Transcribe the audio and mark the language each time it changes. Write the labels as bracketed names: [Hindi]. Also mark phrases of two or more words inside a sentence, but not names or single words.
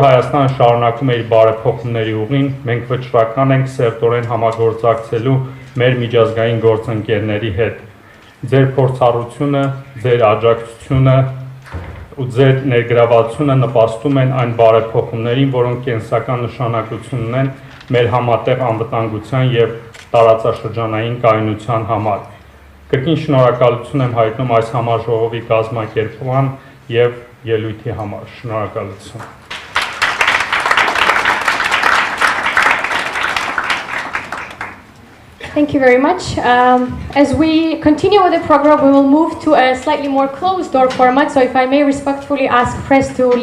[Armenian] Հայաստանը շարունակում է իր բարեփոխումների ուղին, մենք վճռական ենք սերտորեն համագործակցելու մեր միջազգային գործընկերների հետ։ Ձեր փորձառությունը, ձեր աջակցությունը ու ձեր ներգրավվածությունը նպաստում են այն բարեփոխումներին, որոնք կենսական նշանակություն ունեն մեր համատեղ անվտանգության եւ տարածաշրջանային կայունության համար։ Կրկին շնորհակալություն եմ հայտնում այս համաժողովի կազմակերպման եւ ելույթի համար։ Շնորհակալություն։ [English] Thank you very much. As we continue with the program, we will move to a slightly more closed door format. So if I may respectfully ask press to leave